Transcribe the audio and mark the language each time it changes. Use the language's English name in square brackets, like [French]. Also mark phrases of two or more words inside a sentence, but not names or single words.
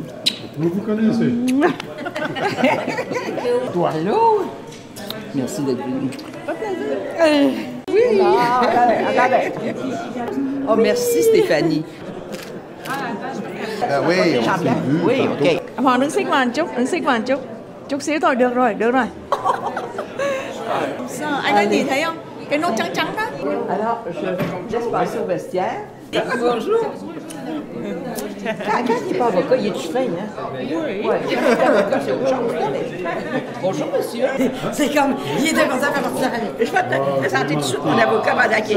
[French] Vous vous connaissez? Toi, l'autre? Merci d'être venu. Pas plaisir. Oui! Oh, merci, Stéphanie. Ah oui, on s'est vu. Oui, OK. [Vietnamese] Hoàng đứng xích vào một chút. Chút xíu thôi, được rồi. Sao? Anh có nhìn thấy không? Cái nốt trắng đó. [French] Alors, je laisse passer au vestiaire. Bonjour. Quand il n'est pas avocat, il est-tu fin, hein? Oui. Quand il est avocat, c'est autre chose. Bonjour, monsieur. C'est comme, il est de content à partir de la famille. Je vais te présenter tout de suite mon avocat pendant qu'il est.